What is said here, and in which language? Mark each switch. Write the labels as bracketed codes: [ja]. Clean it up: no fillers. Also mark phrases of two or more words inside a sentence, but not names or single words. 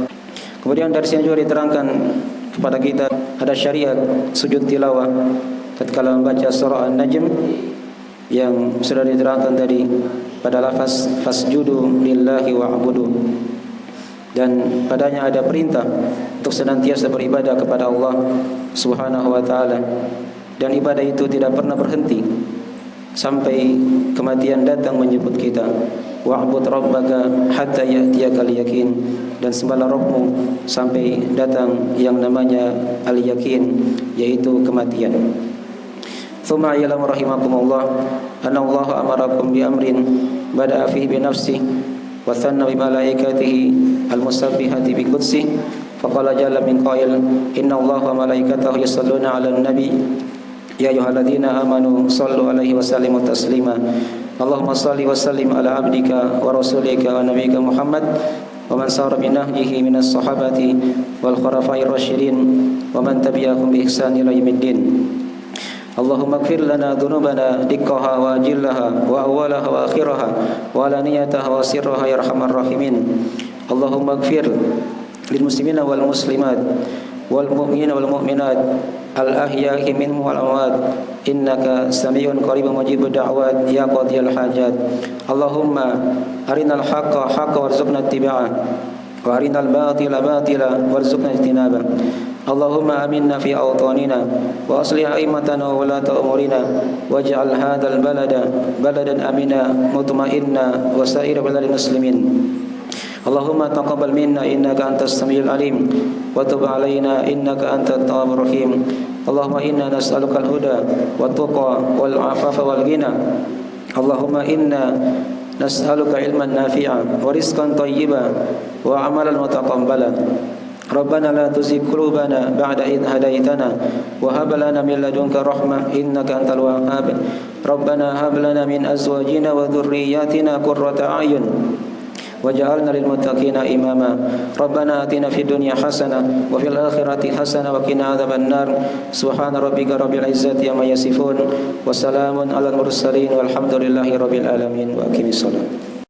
[id] Kemudian dari sini juga diterangkan kepada kita ada syariat sujud tilawah tatkala membaca surah An-Najm yang sudah diterangkan tadi pada lafaz [ar] فاسجدوا لله واعبدوا, [id] dan padanya ada perintah untuk senantiasa beribadah kepada Allah [ar] سبحانه وتعالى, [id] dan ibadah itu tidak pernah berhenti sampai kematian datang menjemput kita. [ar] واعبد ربك حتى يأتيك اليقين, [id] dan sembahlah Rabbmu sampai datang yang namanya al-yakin, yaitu kematian. [ar] ثم اعلموا رحمكم الله أن الله أمركم بأمر بدأ فيه بنفسه وثنى بملائكته المسبحة بقدسه فقال جل من قائل إن الله وملائكته يصلون على النبي يا أيها الذين آمنوا صلوا عليه وسلموا تسليما. اللهم صل وسلم على عبدك ورسولك ونبيك محمد ومن سار بنهجه من الصحابة والخلفاء الراشدين ومن تبعهم بإحسان إلى يوم الدين. اللهم اغفر لنا ذنوبنا دقها وجلها وأولها وآخرها وعلانيتها وسرها يا أرحم الراحمين. اللهم اغفر للمسلمين والمسلمات والمؤمنين والمؤمنات الأحياء منهم والأموات إنك سميع قريب مجيب الدعوات يا قاضي الحاجات. اللهم أرنا الحق حقا وارزقنا اتباعه وأرنا الباطل باطلا وارزقنا اجتنابه. اللهم آمنا في أوطاننا وأصلح أئمتنا وولاة أمورنا واجعل هذا البلد بلدا آمنا مطمئنا وسائر بلاد المسلمين. اللهم تقبل منا إنك أنت السميع العليم وتب علينا إنك أنت التواب الرحيم. اللهم إنا نسألك الهدى والتقى والعفاف والغنى. اللهم إنا نسألك علما نافعا ورزقا طيبا وعملا متقبلا. ربنا لا تزغ قلوبنا بعد إذ هديتنا وهب لنا من لدنك رحمة إنك أنت الوهاب. ربنا هب لنا من أزواجنا وذرياتنا قرة أعين واجعلنا للمتقين إماما. ربنا آتنا في الدنيا حسنة وفي الآخرة حسنة وقنا عذاب النار. سبحان ربك رب العزة عما يصفون وسلام على المرسلين والحمد لله رب العالمين. وأقم الصلاة.